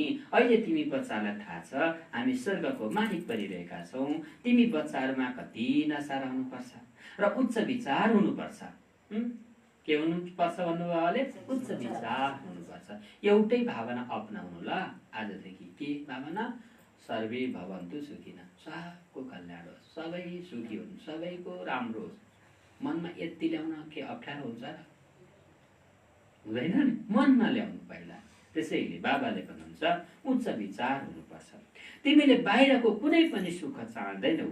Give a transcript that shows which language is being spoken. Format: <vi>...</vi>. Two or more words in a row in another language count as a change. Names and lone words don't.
<ne>अहिले तिमी बच्चालाई थाहा छ हामी स्वर्गको मालिक बनिरहेका छौँ। तिमी बच्चाहरूमा कति नशा रहनुपर्छ र उच्च विचार हुनुपर्छ। के हुनुपर्छ भन्नुभयो बाबाले? उच्च विचार हुनुपर्छ। एउटै भावना अपनाउनु ल आजदेखि। के भावना?</ne> <sa>सर्वे भवन्तु सुखिनः,</sa> <ne>सबको कल्याण होस्, सबै सुखी हुन्, सबैको राम्रो होस्। मनमा यति ल्याउन के अप्ठ्यारो हुन्छ र? हुँदैन नि, मनमा ल्याउनु पहिला। त्यसैले बाबाले भन्नुहुन्छ उच्च विचार हुनुपर्छ। तिमीले बाहिरको कुनै पनि सुख चाहँदैनौ।</ne>